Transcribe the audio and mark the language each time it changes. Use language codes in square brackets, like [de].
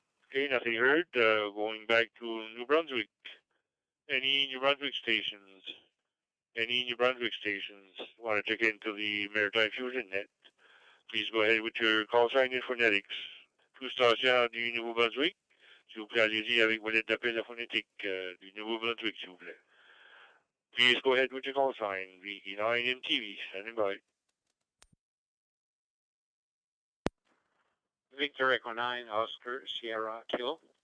[en] Okay, nothing heard. Going back to New Brunswick. Any New Brunswick stations? Any New Brunswick stations want to check into the Maritime Fusion net? Please go ahead with your call sign in phonetics. [fr] Tout station du Nouveau-Brunswick. S'il vous plaît, allez-y avec vos lettres d'appel phonétique du Nouveau-Brunswick, s'il vous plaît. [en] Please go ahead with your call sign. VE9 MTV, standing by. Victor Echo 9, Oscar Sierra Kilo.